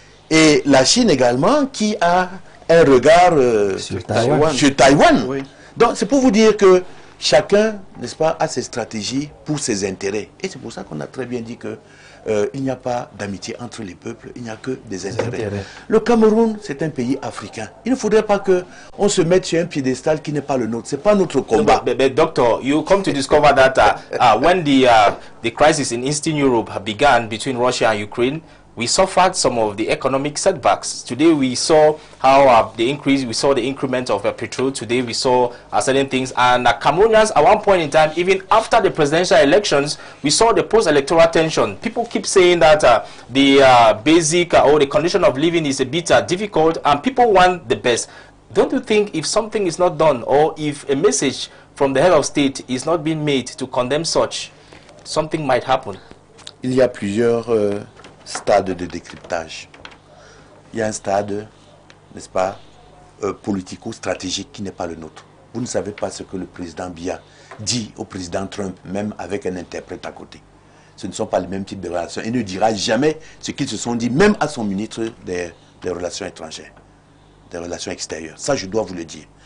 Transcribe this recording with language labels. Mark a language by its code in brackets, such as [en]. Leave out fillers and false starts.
[fr] Et la Chine également, qui a un regard sur Taïwan. Donc c'est pour vous dire que chacun, n'est-ce pas, a ses stratégies pour ses intérêts. Et c'est pour ça qu'on a très bien dit que il n'y a pas d'amitié entre les peuples, il n'y a que des intérêts. Le Cameroun, c'est un pays africain. Il ne faudrait pas qu'on se mette sur un piédestal qui n'est pas le nôtre. Ce n'est pas notre combat. [en] But doctor, you come to discover that when the crisis in Eastern Europe began between Russia and Ukraine, we suffered some of the economic setbacks. Today we saw how we saw the increment of petrol. Today we saw certain things. And Cameroonians, at one point in time, even after the presidential elections, we saw the post-electoral tension. People keep saying that the basic or the condition of living is a bit difficult, and people want the best. Don't you think if something is not done, or if a message from the head of state is not being made to condemn such, something might happen? [fr] Il y a plusieurs stade de décryptage. Il y a un stade, n'est-ce pas, politico-stratégique qui n'est pas le nôtre. Vous ne savez pas ce que le président Biya dit au président Trump, même avec un interprète à côté. Ce ne sont pas les mêmes types de relations. Il ne dira jamais ce qu'ils se sont dit, même à son ministre des Relations étrangères, des Relations extérieures. Ça, je dois vous le dire.